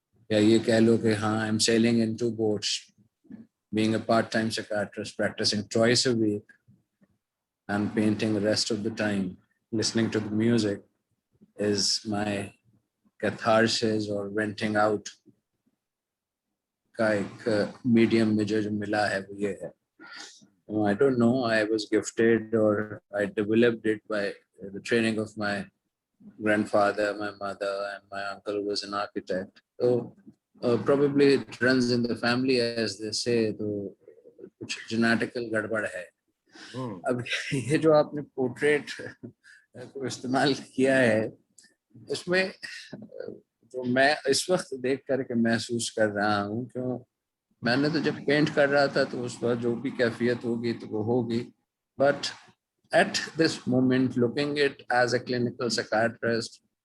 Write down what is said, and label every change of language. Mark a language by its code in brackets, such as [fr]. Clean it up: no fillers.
[ur] یا یہ کہہ لو کہ ہاں [en] I am sailing in 2 boats being a part-time psychiatrist practicing twice a week and painting the rest of the time listening to the music is my catharsis or venting out [ur] کا ایک medium مجھے جو ملا ہے وہ یہ ہے [en] I don't know, I was gifted or I developed it by the training of my grandfather, my mother and my uncle who was an architect. So probably it runs in the family as they say, [ur] تو کچھ genetical گڑبڑ ہے. اب یہ جو آپ نے portrait کو استعمال کیا ہے اس میں جو میں اس وقت دیکھ کر کے محسوس کر رہا ہوں کیوں میں نے تو جب پینٹ کر رہا تھا تو اس پر جو بھی کیفیت ہوگی تو وہ ہوگی [en] but at this moment looking at as a clinical psychiatrist